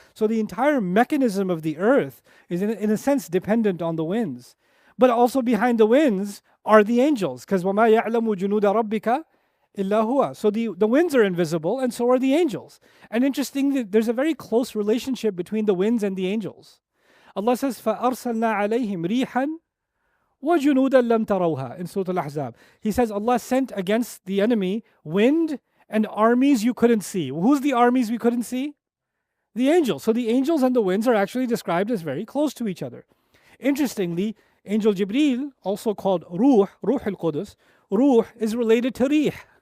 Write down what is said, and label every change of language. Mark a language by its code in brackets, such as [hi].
[en] So the entire mechanism of the earth is in a sense dependent on the winds. But also behind the winds are the angels, because [ar] وَمَا يَعْلَمُ جُنُودَ رَبِّكَ إِلَّا هُوَ. [en] So the winds are invisible, and so are the angels. And interestingly, there's a very close relationship between the winds and the angels. Allah says, [ar] فَأَرْسَلْنَا عَلَيْهِمْ رِيحًا وَجُنُودًا لَمْ تَرَوْهَا [en] in Surah Al-Ahzab. He says Allah sent against the enemy wind and armies you couldn't see. Who's the armies we couldn't see? The angels. So the angels and the winds are actually described as very close to each other. Interestingly, Angel Jibreel, also called Ruh al-Qudus, Ruh is related to Rih.